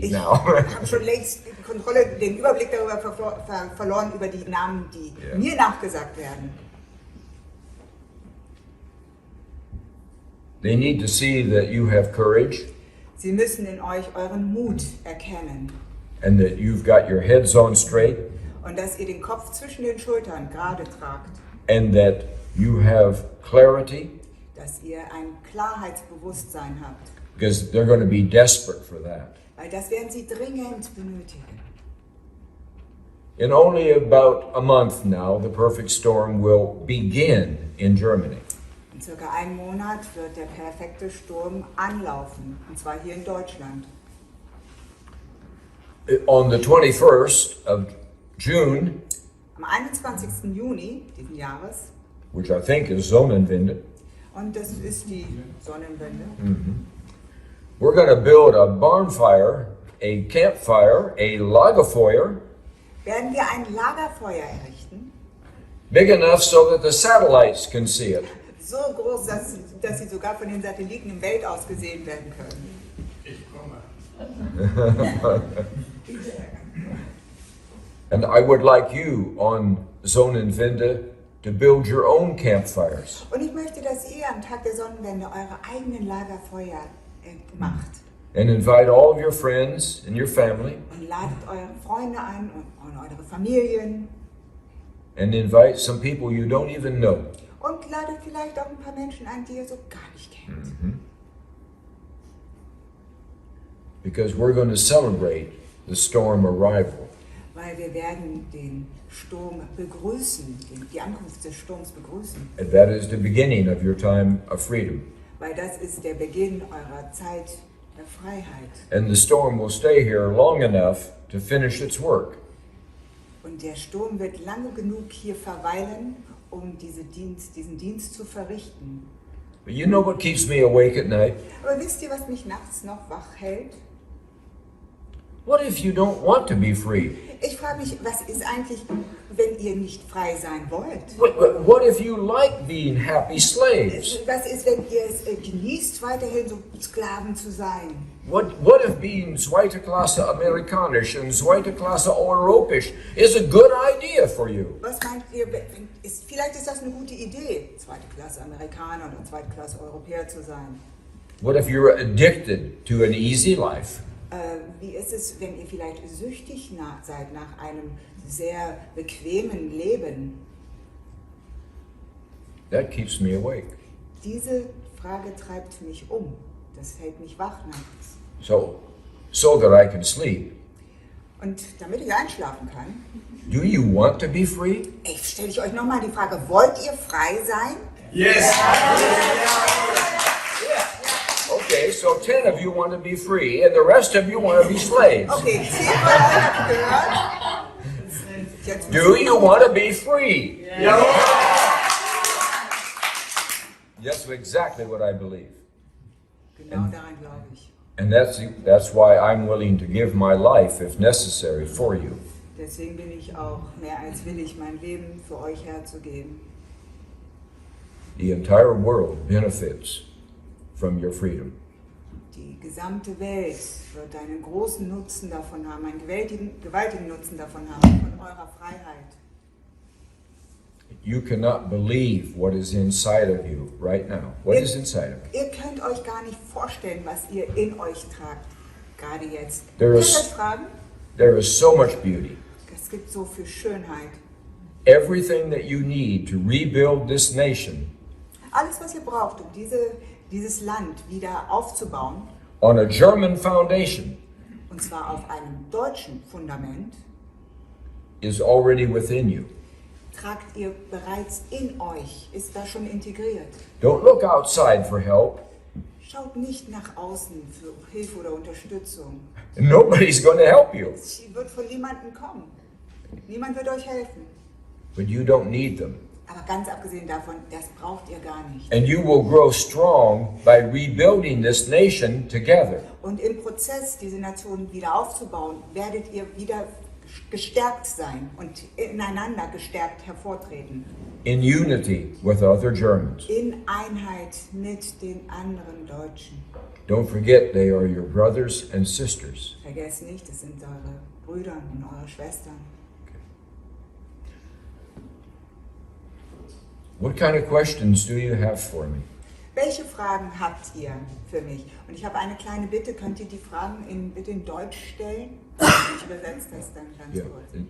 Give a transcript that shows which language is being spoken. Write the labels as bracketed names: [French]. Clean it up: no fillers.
[German] Ich [English] now. [German] habe schon längst die Kontrolle, den Überblick darüber verloren, über die Namen, die mir nachgesagt werden. [English] They need to see that you have courage [German] Sie müssen in euch euren Mut erkennen [English] and that you've got your heads on straight [German] und dass ihr den Kopf zwischen den Schultern gerade tragt, [English] and that you have clarity [German] dass ihr ein Klarheitsbewusstsein habt, [English] because they're going to be desperate for that. [German] weil das werden sie dringend benötigen. [English] In only about a month now, the perfect storm will begin in Germany. [German] In circa einem Monat wird der perfekte Sturm anlaufen, und zwar hier in Deutschland. [English] On the 21st of June, [German] Am 21. Juni diesen Jahres, [English] which I think is Sonnenwende, [German] und das ist die Sonnenwende, [English] we're going to build a bonfire, a campfire, a Lagerfeuer, [German] werden wir ein Lagerfeuer errichten, [English] big enough so that the satellites can see it. [German] so groß, dass sie sogar von den Satelliten im Weltaus gesehen werden können. [English] And I would like you on Sonnenwende to build your own campfires. [German] Und ich möchte, dass ihr am Tag der Sonnenwende eure eigenen Lagerfeuer macht. [English] And invite all of your friends and your family, [German] Und ladet eure Freunde ein und eure Familien. [English] and invite some people you don't even know. [German] Und ladet vielleicht auch ein paar Menschen ein, die ihr so gar nicht kennt. [English] Because we're going to celebrate the storm arrival. [German] Weil wir werden den Sturm begrüßen, die Ankunft des Sturms begrüßen. [English] And that is the beginning of your time of freedom. [German] Weil das ist der Beginn eurer Zeit der Freiheit. [English] And the storm will stay here long enough to finish its work. [German] Und der Sturm wird lange genug hier verweilen, um diesen Dienst zu verrichten. [English] But you know what keeps me awake at night? [German] Aber wisst ihr, was mich nachts noch wach hält? [English] What if you don't want to be free? [German] Ich frage mich, was ist eigentlich, wenn ihr nicht frei sein wollt? [English] What if you like being happy slaves? [German] Was ist, wenn ihr es genießt, weiterhin so Sklaven zu sein? [English] What if being [German] zweite Klasse Amerikanisch [English] and [German] zweite Klasse Europäisch [English] is a good idea for you? [German] Was meint ihr, vielleicht ist das eine gute Idee, zweite Klasse Amerikaner oder zweite Klasse Europäer zu sein? [English] What if you're addicted to an easy life? [German] Wie ist es, wenn ihr vielleicht süchtig seid nach einem sehr bequemen Leben? [English] That keeps me awake. [German] Diese Frage treibt mich um. Das hält mich wach nachts. [English] So that I can sleep. [German] Und damit ich einschlafen kann, [English] Do you want to be free? [German] stelle ich euch nochmal die Frage, wollt ihr frei sein? [English] Yes. Okay, so 10 of you want to be free, and the rest of you want to be slaves. [German] Okay, 10 von euch habt gehört. Jetzt [English] Do you want to be free? That's exactly what I believe. [German] Genau daran glaube ich. [English] And that's why I'm willing to give my life, if necessary, for you. [German] Deswegen bin ich auch mehr als willig, mein Leben für euch herzugeben. [English] The entire world benefits from your freedom. [German] Die gesamte Welt wird einen großen Nutzen davon haben, einen gewaltigen Nutzen davon haben, von eurer Freiheit. [English] You cannot believe what is inside of you right now. What is inside of you? [German] Ihr könnt euch gar nicht vorstellen, was ihr in euch tragt, gerade jetzt. [English] There [German] Könnt [English] is- [German] ihr euch fragen? [English] There is so much beauty. [German] Es gibt so viel Schönheit. [English] Everything that you need to rebuild this nation [German] Alles, was ihr braucht, um dieses Land wieder aufzubauen, [English] on a German foundation [German] und zwar auf einem deutschen Fundament, [English] is already within you. [German] tragt ihr bereits in euch, ist da schon integriert. [English] Don't look outside for help. [German] Schaut nicht nach außen für Hilfe oder Unterstützung. [English] Nobody's going to help you, [German] Sie wird von niemandem kommen. Niemand wird euch helfen. [English] but you don't need them. [German] Aber ganz abgesehen davon, das braucht ihr gar nicht. [English] And you will grow strong by rebuilding this nation together. [German] Und im Prozess, diese Nation wieder aufzubauen, werdet ihr wieder gestärkt sein und ineinander gestärkt hervortreten. [English] In unity with other Germans. [German] In Einheit mit den anderen Deutschen. [English] Don't forget, they are your brothers and sisters. [German] Vergesst nicht, das sind eure Brüder und eure Schwestern. [English] What kind of questions do you have for me? [German] Welche Fragen habt ihr für mich? Und ich habe eine kleine Bitte, könnt ihr die Fragen bitte in Deutsch stellen? Ich übersetze das dann ganz kurz.